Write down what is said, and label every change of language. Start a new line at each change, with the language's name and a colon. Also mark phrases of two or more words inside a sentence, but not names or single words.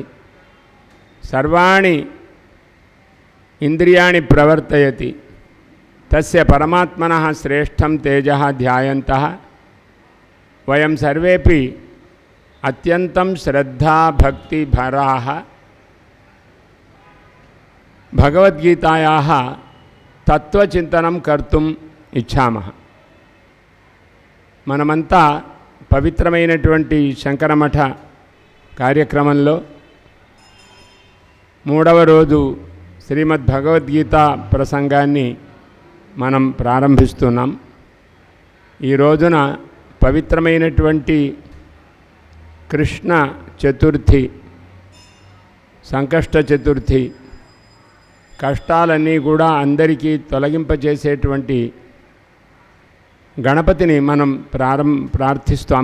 Sanskrit: सर्वाणि इन्द्रियाणि प्रवर्तयति तस्य परमात्मनः श्रेष्ठं तेजः ध्यायन्तः वयं सर्वेपि अत्यन्तं श्रद्धाभक्तिभराः भगवद्गीतायाः तत्त्वचिन्तनं कर्तुम् इच्छामः।
Telugu: మనమంతా పవిత్రమైనటువంటి శంకరమఠ కార్యక్రమంలో మూడవ రోజు శ్రీమద్ భగవద్గీత ప్రసంగాన్ని మనం ప్రారంభిస్తున్నాం. ఈ రోజున పవిత్రమైనటువంటి కృష్ణ చతుర్థి సంకష్ట చతుర్థి, కష్టాలన్నీ కూడా అందరికీ తొలగింపజేసేటువంటి గణపతిని మనం ప్రార్థిస్తాం.